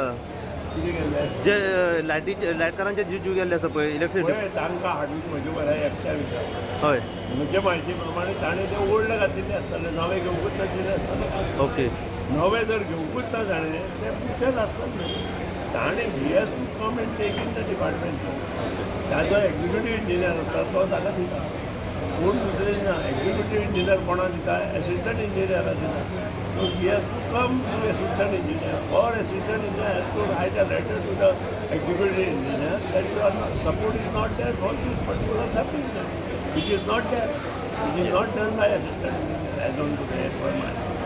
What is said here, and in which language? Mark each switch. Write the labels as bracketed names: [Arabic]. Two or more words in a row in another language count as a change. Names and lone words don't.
[Konkani] कितें केल्लें जे लायटकारांचे जीव गेल्ले आसा पळय इलेक्ट्रिसिटी. पळय तांकां हाडून म्हजे बरें एकट्या विचार हय म्हजे म्हायती प्रमाणे ताणें ते ओल्ड घातिल्ले आसतले नवे घेवंकूच नाशिल्ले आसतले. ओके नवे जर घेवंकूच ना ताणें ते पिशेच आसतले. [English] ताणें he has to come and take in the department. [Konkani] ताजो [English] executive engineer [Konkani] आसता तो ताका दिता. पूण दुसरे ना [English] executive engineer [Konkani] कोणाक दिता [English] assistant engineerak [Konkani] दिता. [English] so he has to come to assistant engineer or assistant engineer has to write a letter to the executive engineer that your support is not there for this particular happening. which is not there. it is not done by assistant engineer as on today for my